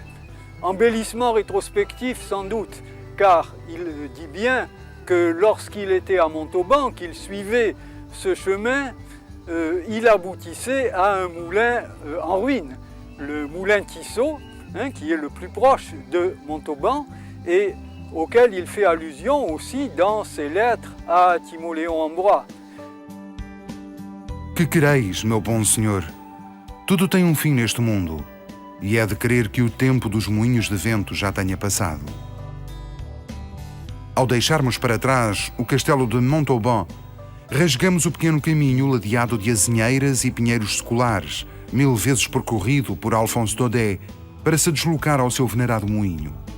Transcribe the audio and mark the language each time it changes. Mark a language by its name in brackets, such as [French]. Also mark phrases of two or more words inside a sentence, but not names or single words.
[French] Embellissement rétrospectif sans doute, car il dit bien que lorsqu'il était à Montauban, qu'il suivait ce chemin, il aboutissait à un moulin en ruine, le moulin Tissot, qui est le plus proche de Montauban et auquel il fait allusion aussi dans ses lettres à Timoléon Ambroise. [Portuguese] Que quereis, meu bom senhor? Tudo tem um fim neste mundo, e é de crer que o tempo dos moinhos de vento já tenha passado. Ao deixarmos para trás o castelo de Montauban, rasgamos o pequeno caminho ladeado de azinheiras e pinheiros seculares, 1000 vezes percorrido por Alphonse Daudet, para se deslocar ao seu venerado moinho.